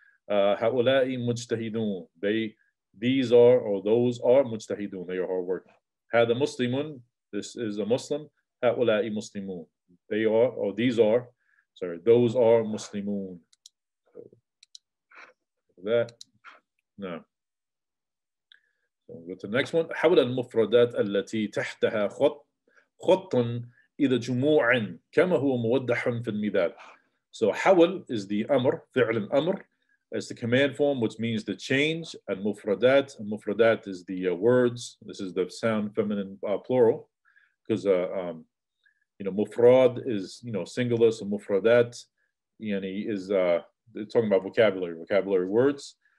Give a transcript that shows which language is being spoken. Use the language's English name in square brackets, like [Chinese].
[English] هؤلاء مجتهدون, these are, or those are مجتهدون, they are hardworking. هذا مسلم, this is a Muslim. هؤلاء مسلمون, they are, or these are, those are مسلمون. That, no. So we'll go to the next one. [Arabic] حول المفردات التي تحتها خط إذا جموع كما هو موضح في المثال. [English] So حول is the أمر, فعل الأمر, as the command form, which means the change. And mufradat is the words. This is the sound feminine plural, because mufrad is singular, so mufradat is talking about vocabulary words.